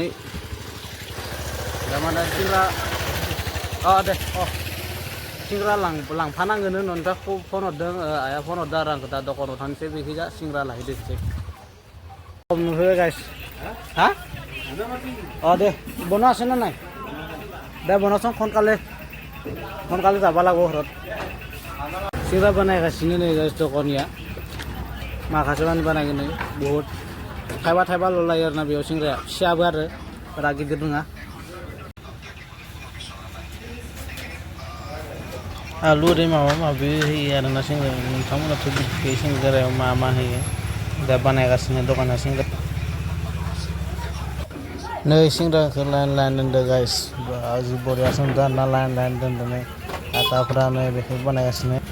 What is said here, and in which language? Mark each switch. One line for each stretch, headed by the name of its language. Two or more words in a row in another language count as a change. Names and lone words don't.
Bodo: दा माने सिंग्रा दे सिंग्रा लांफानांगोन न'निफ्राय फन हरदों आइया फन हरदों आरो आंखौ दा दखानाव थांनोसै बेखैजा सिंग्रा लाहैदोंसै नुफैबाय गाइस हा दे
Assamese: বনোৱা আছে না নাই দে বনাচোন সোনকালে যাব লাগিব ঘৰত
Bodo: सिंग्रा बानायगासिनो नै गाइस दखानिया माखासे मानि बानायगोन नै बहुद थाइबा ल'लायो आरोना बेयाव सिंग्राया फिसाबो आरो बारा गिदिर नङा आलु ओरै माबा माबि होयो आरोना सिंग्रा नोंथांमोनाथ' बे सिंग्रायाव मा होयो दा बानायगासिनो दखाना सिंग्रा नै सिंग्राखौ लाइन दोनदो गाइस जि बरिया सोंदों आरोना लाइन दोनदो नै आटाफ्रा नै बेखौ बानायगासिनो